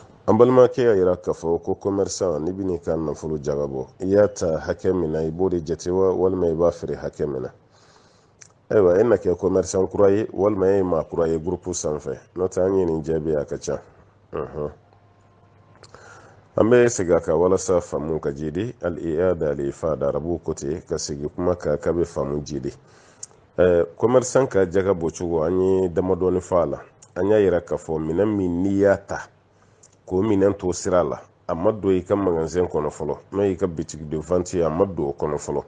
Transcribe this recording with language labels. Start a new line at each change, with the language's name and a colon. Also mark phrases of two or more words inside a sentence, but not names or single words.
Bambara: an balimakɛ y'a yira k'a fɔ ko commerçant ni bɛ n'i ka nafolo jagabɔ i y'a ta hakɛ min na i b'o de jate walima i b'a feere hakɛ min na. Ayiwa e na kɛ commerçant kura ye walima e ye maa kura ye groupe sanfɛ n'o tɛ an ye nin jaabi a ka ca. An bɛ segin a kan walasa faamu ka jidi
Arabic: الإعادة الإفادة
Bambara: arabu kote ka segin kuma kan k'a bɛ faamu jidi. Commerçant ka jaga bɔcogo an ye damadɔni fɔ a la. An y'a yira k'a fɔ minɛn min n'i y'a ta k'o minɛn to sira la a ma don i ka magasin kɔnɔ fɔlɔ n'o y'i ka
French: boutique de vente
Bambara: ye a ma don o kɔnɔ fɔlɔ.